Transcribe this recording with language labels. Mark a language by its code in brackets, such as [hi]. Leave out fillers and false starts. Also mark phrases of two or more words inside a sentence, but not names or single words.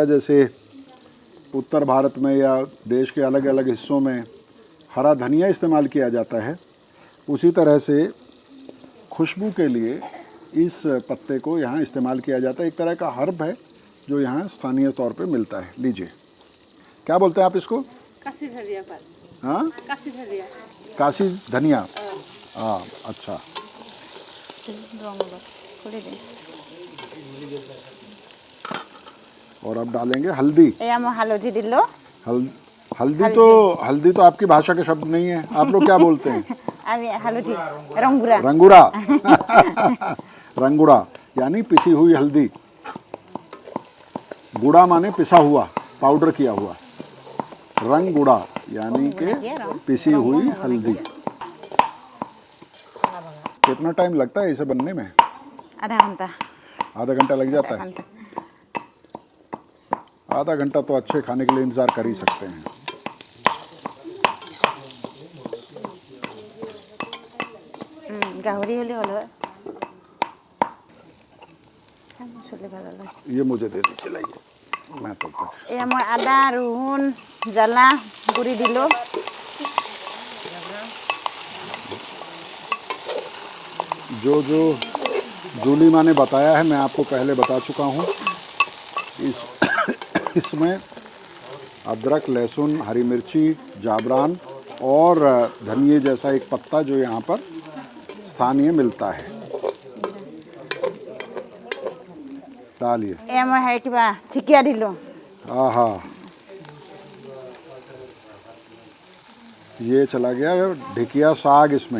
[hi] जैसे उत्तर भारत में या देश के अलग अलग हिस्सों में हरा धनिया इस्तेमाल किया जाता है, उसी तरह से खुशबू के लिए इस पत्ते को यहाँ इस्तेमाल किया जाता है। एक तरह का हर्ब है जो यहाँ स्थानीय तौर पे मिलता है। लीजिए, क्या बोलते हैं आप इसको? काशी धनिया पात। हाँ, काशी धनिया। काशी धनिया। हाँ, अच्छा। [as] খুলি দে [hi] और अब डालेंगे हल्दी। [as] এয়া মই হালধি দিলোঁ [hi] हल्दी तो आपकी भाषा के शब्द नहीं है। आप लोग क्या बोलते हैं? [as] আমি হালধি ৰংগুৰা [hi] रंगूरा। रंगूरा यानी पिसी हुई हल्दी। गुड़ा माने पिसा हुआ, पाउडर किया हुआ। रंगुड़ा यानी कि पिसी हुई हल्दी। कितना टाइम लगता है इसे बनने में? [as] আধা ঘণ্টা [hi] आधा घंटा लग जाता है। [as] ঘণ্টা [hi] आधा घंटा तो अच्छे खाने के लिए इंतजार कर ही सकते हैं। [as] গাহৰি হ'লে হ'ল হয় চলি ভাল হ'লে [hi] ये मुझे दे दीजिए, लाइए मैं तब तक। [as] এয়া মই আদা ৰহুন জ্বালা গুড়ি দিলোঁ [hi] जो जूली माँ ने बताया है मैं आपको पहले बता चुका हूँ। इसमें अदरक, लहसुन, हरी मिर्ची, जाब्रान और धनिए जैसा एक पत्ता जो यहाँ पर स्थानीय मिलता है, डालिए। [as] এয়া মই হেৰি কিবা ঢেকীয়া দিলোঁ [hi] आहा, ये चला गया ढेकिया साग इसमें।